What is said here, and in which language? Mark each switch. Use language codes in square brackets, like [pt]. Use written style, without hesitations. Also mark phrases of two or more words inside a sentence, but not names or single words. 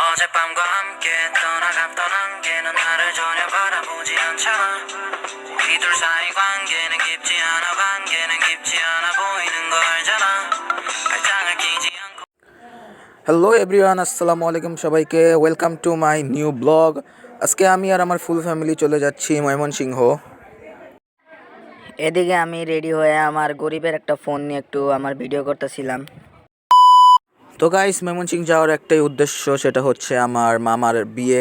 [ko] 밤과 함께 떠나갔던 안개는 나를 전혀 바라보지 않잖아. 우리 둘 사이 관계는 깊지 않아. 관계는 깊지 않아 보이는 거 알잖아. 발장을 끼지 않고. [en] Hello everyone, [bn] আসসালামু আলাইকুম সবাইকে। [en] Welcome to my new blog. [bn] আজকে আমি আর আমার [en] full family [bn] চলে যাচ্ছি ময়মনসিংহ। এদিকে আমি রেডি হয়ে আমার গরিবের একটা ফোন নিয়ে একটু আমার ভিডিও করতেছিলাম। তো গাইস, ময়মনসিংহ যাওয়ার একটাই উদ্দেশ্য, সেটা হচ্ছে আমার মামার বিয়ে।